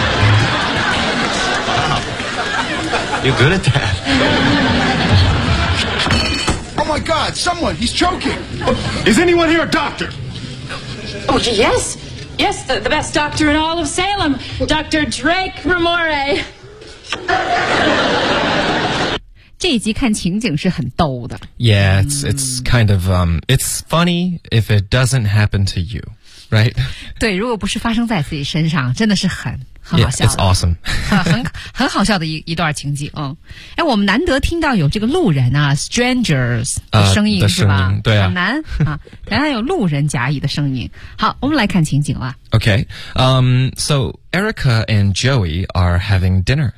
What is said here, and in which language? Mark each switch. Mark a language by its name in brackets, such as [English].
[English] Wow. You're good at that. Oh my God, someone, he's choking. Is anyone here a doctor? Oh, yes. Yes, the best doctor in all of Salem, Dr. Drake Ramore. [Chinese] 这一集看情景是很逗的。 [English] Yeah, it's kind of, it's funny if it doesn't happen to you. right? [Chinese] 对，如果不是发生在自己身上，真的是很好笑。 [English] Yeah, it's awesome. [Chinese] 很好笑的一段情景。嗯，哎，我们难得听到有这个路人啊 ，strangers 的声音是吧？对啊，很难啊，难道有路人甲乙的声音。好，我们来看情景了。 [English] Okay, so Erica and Joey are having dinner.